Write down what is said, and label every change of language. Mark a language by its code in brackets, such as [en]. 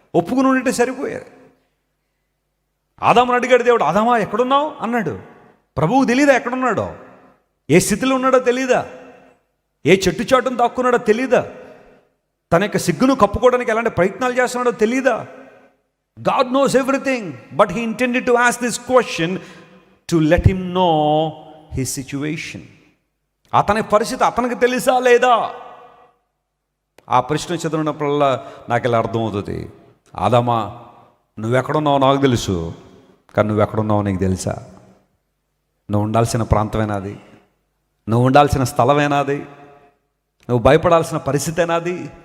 [te] ఒప్పుకుని ఉంటే సరిపోయారు. ఆదాముని అడిగాడు దేవుడు, ఆదామా ఎక్కడున్నావు అన్నాడు. ప్రభువు తెలీదా ఎక్కడున్నాడో, ఏ స్థితిలో ఉన్నాడో తెలీదా, ఏ చెట్టు చాటును దాక్కున్నాడో తెలీదా, తన యొక్క సిగ్గును కప్పుకోవడానికి ఎలాంటి ప్రయత్నాలు చేస్తున్నాడో తెలీదా? [en] God knows everything, but he intended to ask this question to let him know his situation. [te] అతని పరిస్థితి అతనికి తెలుసా లేదా? ఆ ప్రశ్న చదివినప్పుడల్లా నాకు ఇలా అర్థమవుతుంది, ఆదామా నువ్వెక్కడున్నావో నాకు తెలుసు, కానీ నువ్వెక్కడున్నావో నీకు తెలుసా? నువ్వు ఉండాల్సిన ప్రాంతమేనాది, నువ్వు ఉండాల్సిన స్థలమేనాది, నువ్వు భయపడాల్సిన పరిస్థితేనాది?